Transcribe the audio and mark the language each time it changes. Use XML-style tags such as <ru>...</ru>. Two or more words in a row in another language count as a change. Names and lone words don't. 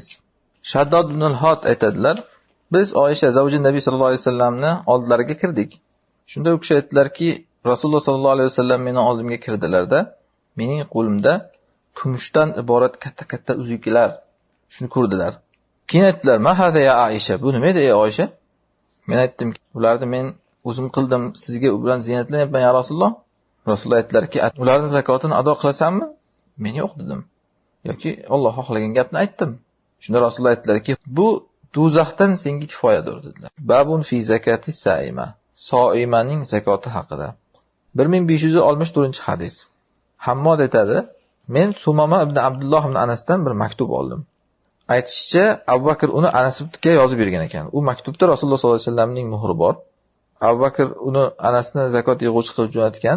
<uz>Shaddod ibn al-Hot aytadilar: "Biz Oysha zavji Nabiy</uz> <ar>صلى الله عليه وسلم</ar> <uz>oldilariga kirdik. Shunda u kishi aytdilarki, Rasululloh</uz> <ar>صلى الله عليه وسلم</ar> <uz>meni oldimga kirdilarda, mening qo'limda kumushdan iborat katta-katta uzuklar shuni ko'rdilar. Keyin aytdilar:</uz> <ar>'ما هذا يا عائشة?</ar> <uz>Bu nima edi ey Oysha?' Men aytdim: 'Ularni men o'zim qildim, sizga u bilan ziynatlanyapman</uz> <ar>يا رسول الله.'</ar> <uz>Rasululloh aytdilarki: 'Ularning zakotini ado qilasanmi?' Men yo'q dedim. Yoki Alloh xohlagan gapni aytdim. Shunda Rasululloh aytdilarki: 'Bu do'zaxdan senga kifoyadir" dedilar.</uz> <ar>باب في زكاة السائمة.</ar> <uz>Soimaning zakoti haqida. 1564-hadis. Hammod aytadi: "Men Sumama ibn Abdulloh ibn Anasdan bir maktub oldim. Aytishicha, Abu Bakr uni Anasga yozib bergan ekan. U maktubda Rasululloh</uz> <ar>صلى الله عليه وسلم</ar> <uz>muhri bor. Abu Bakr uni Anasni zakot yig'uvchi qilib jo'natgan.</uz>